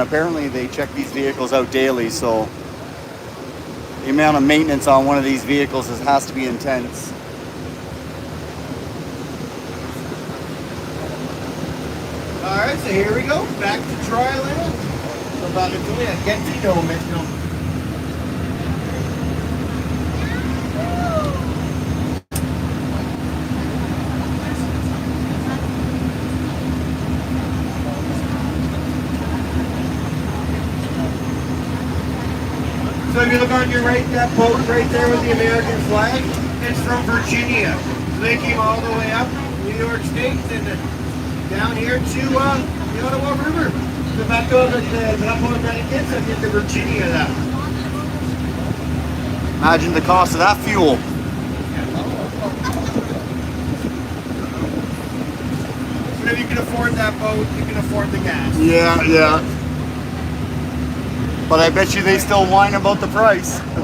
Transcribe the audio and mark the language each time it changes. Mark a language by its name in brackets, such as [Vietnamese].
[English] Apparently they check these vehicles out daily, so the amount of maintenance on one of these vehicles has to be intense. Alright, so here we go, back to dry land. [French] On va retourner à Gatineau maintenant. [English] So if you look on your right, that boat right there with the American flag, it's from Virginia. So they came all the way up New York State and down here to the Ottawa River. [French] Le bateau avec le drapeau américain, ça vient de Virginia là. [English] Imagine the cost of that fuel. But if you can afford that boat, you can afford the gas. Yeah, yeah. But I bet you they still whine about the price.